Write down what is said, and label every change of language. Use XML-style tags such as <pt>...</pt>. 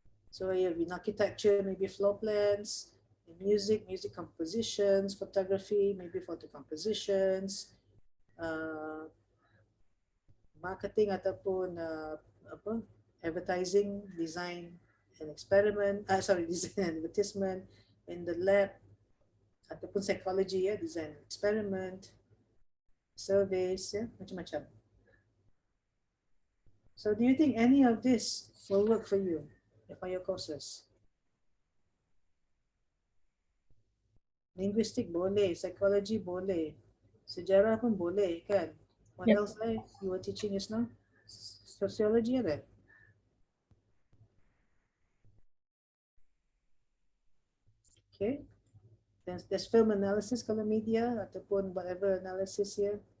<en>So you have in architecture, maybe floor plans, in music compositions, photography, maybe photo compositions, marketing ataupun advertising, design and experiment, design and advertisement, in the lab ataupun psychology, design and experiment, surveys, macam-macam. So do you think any of this will work for you? For your courses?</en> <ms>Linguistic boleh, psychology boleh, sejarah pun boleh kan?</ms> <en>What else you were teaching just now? Sociology ada? Okay. There's film analysis</en> <ms>kalau media ataupun</ms> <en>whatever analysis here.</en>